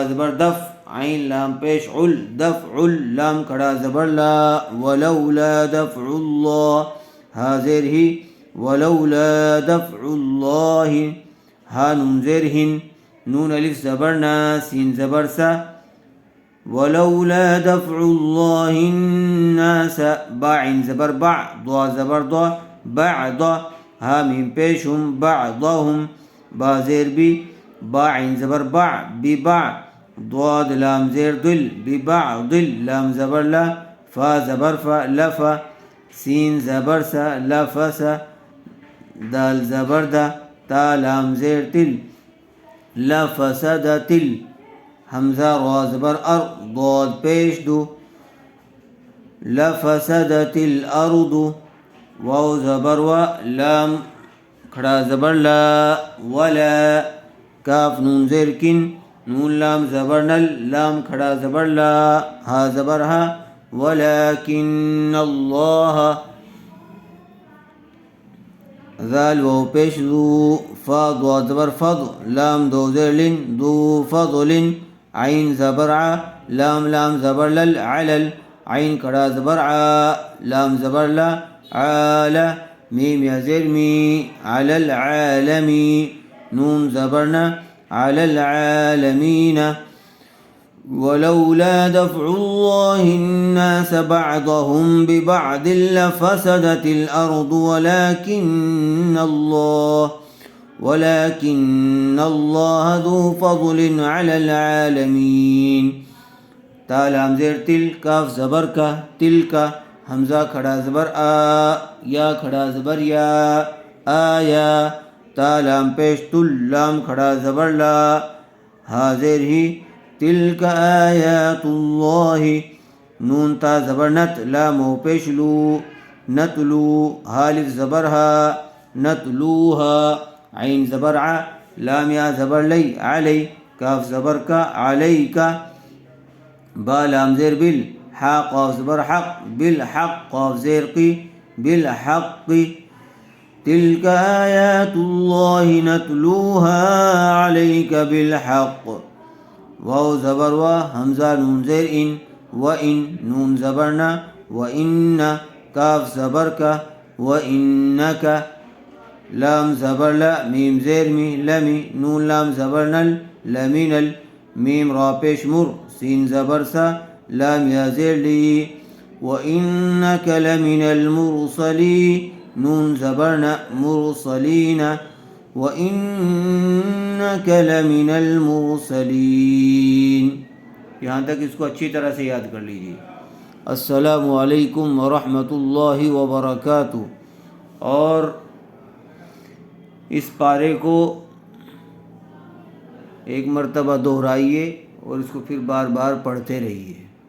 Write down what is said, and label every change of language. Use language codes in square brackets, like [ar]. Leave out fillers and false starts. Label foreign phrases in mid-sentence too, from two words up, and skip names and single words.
[ur] زبر دف عین لام پیش عل دفع لام کھڑا زبر لا [ar] ولولا دفع اللہ [ur] حاضر ہی [ar] ولولا دفع اللہ [ur] ہا نون زیر ہن نون الف زبر نا سین زبر سا [ar] ولولا دفع اللہ الناس [ur] با عین زبر با ضا زبر ضا بعض ہا میم پیشم بعضهم با زیر بی با عین زبر با ببع ضاد لام زیر دل ببعض لام زبر لا فا زبر فا لفا سین زبر سا لفسا دال زبر دا تا لام زیر تل لفسد تل حمزہ را زبر ار ضاد پیش دو [ar] لفسدت الارض [ur] واو زبر و لام کھڑا زبر لا ولا کاف نون زیر کن نون لام زبر نل لام کھڑا زبر لا ہا زبر ہا [ar] ولكن اللہ [ur] ذال واو پیش ذو فا ضاد زبر فض لام دو زیر لن [ar] ذو فضل [ur] عین زبر ع لام لام زبر لل علل عین کھڑا زبر ع لام زبر لا عال میم یا زیر می [ar] علی العالمی [ur] نون زبرنا [ar] على العالمين ولولا دفع الله الناس بعضهم ببعض لفسدت الأرض ولكن الله ذو فضل على العالمين [ur] تا لام زیر تل کاف زبر کا تل کا حمزہ کھڑا زبر آ یا کھڑا زبر یا آیا تا لام پیش تل لام کھڑا زبر لا حاضر ہی تلک [ar] آیات اللہ [ur] نون تا زبر نت لام پیش لو نتلو حالف زبر ہا نتلوها عین زبر ع لام یا زبر لی علی کاف زبر کا علی کا با لام زیر بل حا قاف زبر حق بالحق قاف زیر قی بالحق [ar] تلك آيات الله نتلوها عليك بالحق [ur] واو زبر و حمزہ نون زیر ان و ان نون زبرنا و ان کاف زبر کا و انک لام زبر لا میم زیر می لمی نون لام زبر نل لمن میم را پیش مر سین زبر سا لام یا زیر لی [ar] و انک لمن المرسلین [ur] نون زبرنا مرسلین [ar] وَإِنَّكَ لَمِنَ الْمُرْسَلِينَ [ur] یہاں تک اس کو اچھی طرح سے یاد کر لیجیے. [ar] السلام علیکم ورحمۃ اللہ وبرکاتہ. [ur] اور اس پارے کو ایک مرتبہ دہرائیے اور اس کو پھر بار بار پڑھتے رہیے.